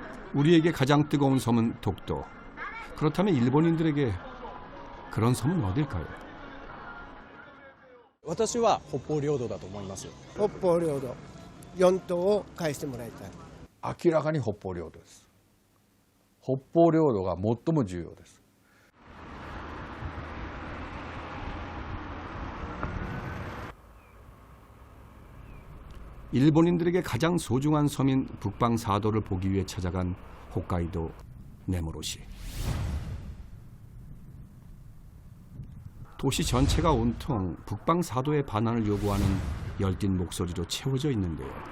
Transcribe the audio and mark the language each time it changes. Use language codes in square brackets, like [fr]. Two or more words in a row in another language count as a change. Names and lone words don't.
[ko] 우리에게 가장 뜨거운 섬은 독도. 그렇다면 일본인들에게 그런 섬은 어딜까요? [ja] 私は北方領土だと思います。北方領土4島を返してもらいたい。明らかに北方領土です。北方領土が最も重要です。 [ko] 일본인들에게 가장 소중한 섬인 북방사도를 보기 위해 찾아간 홋카이도 네모로시. 도시 전체가 온통 북방사도의 반환을 요구하는 열띤 목소리로 채워져 있는데요.